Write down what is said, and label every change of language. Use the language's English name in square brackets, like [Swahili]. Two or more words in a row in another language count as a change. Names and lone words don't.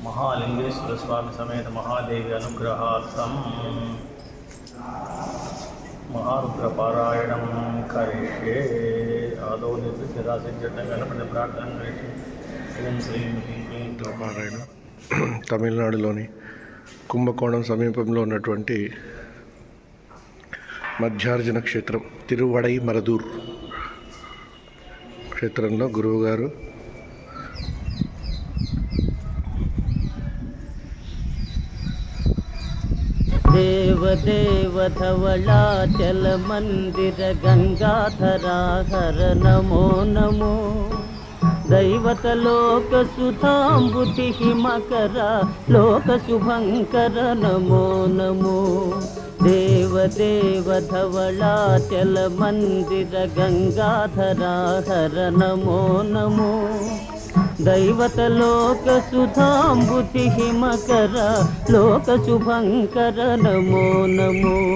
[Sanskrit] మహాలింగేశ్వర స్వామి సమేత మహాదేవి అనుగ్రహార్థం महारुद्रपारायणं करिष्ये आदौ निर्विघ्नसिद्धिं गणपति प्रार्थना करिष्ये ओम श्रीं ह्रीं [Telugu] పారాయణం తమిళనాడులోని కుంభకోణం సమీపంలో ఉన్నటువంటి మధ్యార్జున క్షేత్రం తిరువడై మరదూర్ క్షేత్రంలో గురువుగారు [Sanskrit] देव धवलाचल मंदिर गंगाधरा हर नमो नमो दैवत लोक सुधांबुति हिमकर लोक शुभंकर नमो नमो देव धवलाचल मंदिर गंगाधरा हर नमो नमो दैवत लोक सुधांबुति हिमकर लोक शुभंकर नमो नमो